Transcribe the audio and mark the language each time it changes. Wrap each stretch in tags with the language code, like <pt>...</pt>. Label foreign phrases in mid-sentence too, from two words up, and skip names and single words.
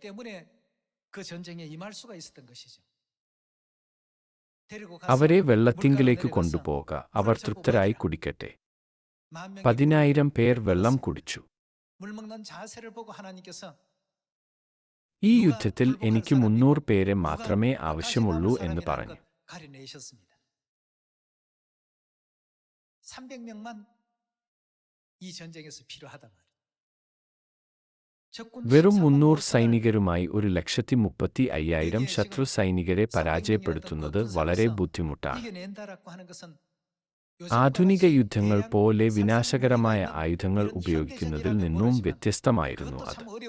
<ml>അവരെ വെള്ളത്തിങ്കിലേക്ക് കൊണ്ടുപോക, അവർ തൃപ്തരായി കുടിക്കട്ടെ. 10,000 പേർ വെള്ളം കുടിച്ചു. ഈ യുദ്ധത്തിൽ എനിക്ക് 300 പേരെ മാത്രമേ ആവശ്യമുള്ളൂ എന്ന് പറഞ്ഞു.</ml> <ko>300명만 이 전쟁에서 필요하단 말이에요.</ko> <ml>വെറും 300 സൈനികരുമായി 1,35,500 ശത്രു സൈനികരെ പരാജയപ്പെടുത്തുന്നത് വളരെ ബുദ്ധിമുട്ടാണ്. ആധുനിക യുദ്ധങ്ങൾ പോലെ വിനാശകരമായ ആയുധങ്ങൾ ഉപയോഗിക്കുന്നതിൽ നിന്നും വ്യത്യസ്തമായിരുന്നു അത്.</ml>